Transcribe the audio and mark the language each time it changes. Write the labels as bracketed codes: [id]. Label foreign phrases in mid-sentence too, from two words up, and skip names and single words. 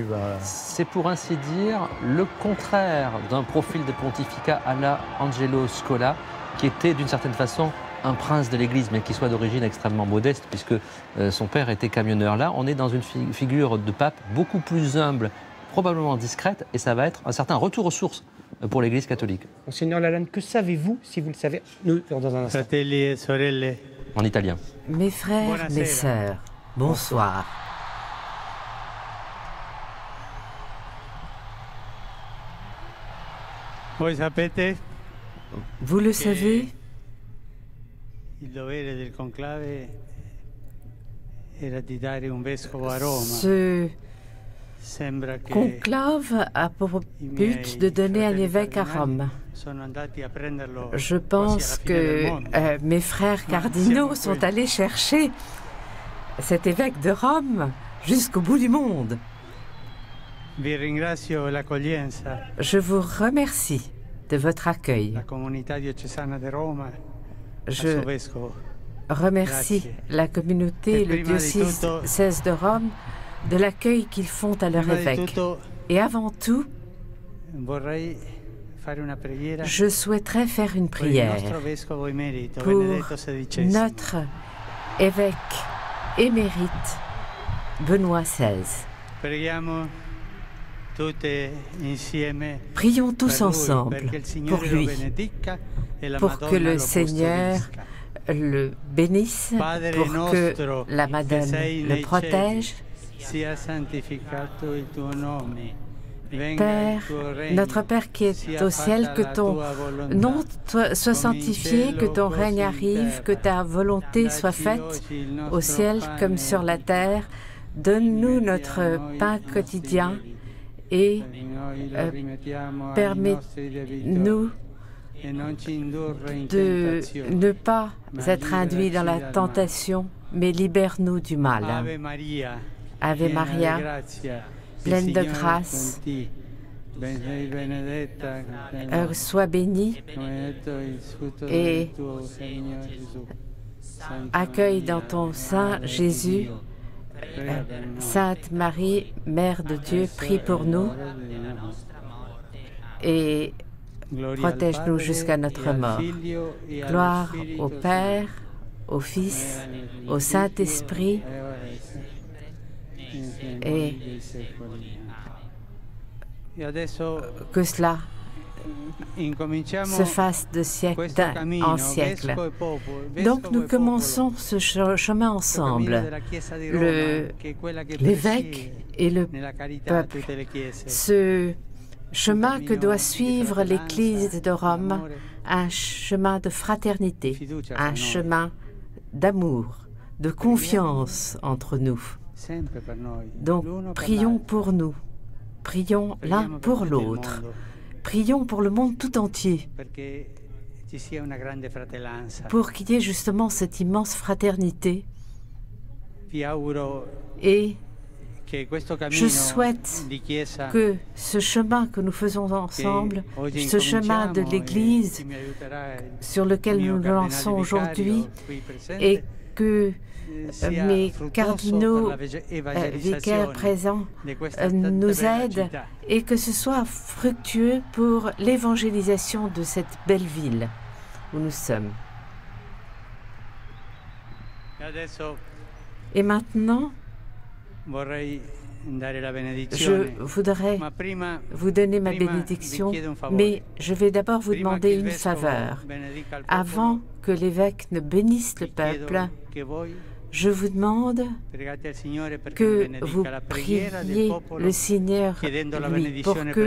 [fr] C'est pour ainsi dire le contraire d'un profil de pontificat à la Angelo Scola, qui était d'une certaine façon un prince de l'Église, mais qui soit d'origine extrêmement modeste, puisque son père était camionneur. Là, on est dans une figure de pape beaucoup plus humble, probablement discrète, et ça va être un certain retour aux sources pour l'Église catholique. Monseigneur Lalanne, que savez-vous, si vous le savez, nous, dans un instant. [it] Fratelli e sorelle, [fr] En italien. Mes frères, mes sœurs, bonsoir. [it] voi sapete [fr] Vous le savez, [it] il dovere del conclave era di dare un vescovo a Roma. [fr] ce [it] Sembra che [fr] conclave a pour but de donner un évêque à Rome. [it] sono andati a prenderlo [fr] Je [it] quasi [fr] pense [it] alla fine del [fr] que [it] mondo. [fr] mes frères cardinaux sont allés chercher cet évêque de Rome jusqu'au bout du monde. [it] Vi ringrazio l'accoglienza, [fr] Je vous remercie de votre accueil. [it] la comunità diocesana di Roma, al [fr] Je [it] suo vescovo. [fr] remercie [it] Grazie. [fr] la communauté et le [it] prima di [fr] diocèse [it] tutto- [fr] de Rome de l'accueil qu'ils font à leur [it] Prima di [fr] évêque. [it] tutto [fr] Et avant tout, [it] vorrei fare una preghiera [fr] je souhaiterais faire une [it] per il [fr] prière [it] nostro vescovo emerito, [fr] pour [it] Benedetto XVI. [fr] notre évêque émérite, Benoît XVI. [it] Preghiamo tutte insieme [fr] Prions tous [it] per lui, [fr] ensemble [it] perché il [fr] pour [it] Signore lo [fr] lui, [it] benedica e la [fr] pour [it] Madonna [fr] que le [it] lo [fr] Seigneur [it] custodisca. [fr] le bénisse, [it] Padre [fr] pour que [it] nostro, [fr] la [it] che [fr] Madone [it] sei [fr] le [it] nei [fr] protège. [it] cieli, sia santificato il tuo nome. Venga il [fr] Père, [it] tuo regno, [fr] notre Père qui est [it] sia [fr] au ciel, [it] fatta [fr] que [it] la [fr] ton [it] tua volontà, [fr] nom soit [it] come in [fr] sanctifié, [it] cielo, [fr] que ton [it] così [fr] règne [it] in [fr] arrive, que [it] terra. [fr] ta volonté soit [it] Dacci [fr] faite [it] oggi il nostro [fr] au ciel [it] pane [fr] comme sur la terre. Donne-nous notre [it] rimettiamo i [fr] pain [it] nostri [fr] quotidien [it] debiti, [fr] et [it] noi lo rimettiamo ai nostri debitori. [fr] permets-nous [it] E non ci indurre in [fr] de [it] tentazione, [fr] ne pas [it] ma [fr] être induits dans la [it] liberaci dal [fr] tentation, mais libère-nous du mal. [it] Ave Maria, [fr] Ave [it] piena di [fr] Maria, [it] grazia, il [fr] pleine de [it] Signore è [fr] grâce, [it] con te. Sei benedetta [fr] sois bénie [it] benedetto il frutto [fr] et [it] del tuo seno, Gesù. Santa [fr] accueille dans [it] Maria, [fr] ton sein [it] Madre di [fr] Jésus. [it] Dio, prega per noi. [fr] Sainte Marie, Mère de Dieu, prie pour nous et [it] Gloria al [fr] protège-nous [it] Padre, [fr] jusqu'à notre [it] e al [fr] mort. [it] Figlio, e allo [fr] Gloire [it] Spirito [fr] au [it] Santo, [fr] Père, au Fils, au Saint-Esprit [it] e ora e sempre, [fr] et [it] nei secoli dei secoli. E adesso [fr] que cela [it] incominciamo [fr] se fasse de siècle [it] questo cammino, [fr] en siècle. [it] vescovo e popolo, [fr] Donc [it] vescovo [fr] nous [it] e [fr] commençons ce chemin [it] questo cammino [fr] ensemble, [it] della Chiesa di Roma, [fr] le- [it] che è quella che [fr] l'évêque [it] presiede [fr] et le [it] nella carità a [fr] peuple. [it] tutte le chiese. [fr] Ce chemin que doit suivre l'Église de Rome, un chemin de fraternité, un chemin d'amour, de confiance entre nous. [it] Sempre per noi, [fr] Donc [it] l'uno per [fr] prions [it] l'altro. [fr] pour nous, prions l'un [it] Preghiamo per [fr] pour [it] tutto il [fr] l'autre, [it] mondo, [fr] prions pour le monde tout entier, [it] perché ci sia una grande fratellanza. [fr] pour qu'il y ait justement cette immense fraternité. [it] Vi auguro [fr] Et [it] che questo [fr] je [it] cammino [fr] souhaite [it] di Chiesa [fr] que ce chemin que nous faisons ensemble, [it] che oggi [fr] ce chemin de [it] incominciamo, [fr] l'Église [it] e chi mi aiuterà è il [fr] sur lequel [it] mio [fr] nous nous [it] cardinale [fr] lançons [it] vicario [fr] aujourd'hui, [it] qui presente, [fr] et que [it] sia [fr] mes [it] fruttuoso [fr] cardinaux [it] per la [fr] vicaires [it] evangelizzazione [fr] présents [it] di questa [fr] nous [it] bella [fr] aident [it] città. [fr] et que ce soit fructueux pour l'évangélisation de cette belle ville où nous sommes. [it] E adesso [fr] Et maintenant, [it] vorrei dare la [fr] je [it] benedizione, [fr] voudrais [it] ma prima [fr] vous donner ma [it] prima [fr] bénédiction, [it] vi chiedo un favore. [fr] mais je vais d'abord vous [it] Prima [fr] demander [it] che il [fr] une [it] vescovo [fr] faveur. [it] benedica il popolo, [fr] Avant que l'évêque ne bénisse le [it] vi chiedo [fr] peuple, [it] che voi [fr] je vous demande [it] pregate al Signore perché [fr] que [it] benedica [fr] vous [it] la preghiera del [fr] priez [it] popolo, [fr] le Seigneur [it] chiedendo la [fr] lui, pour [it] benedizione per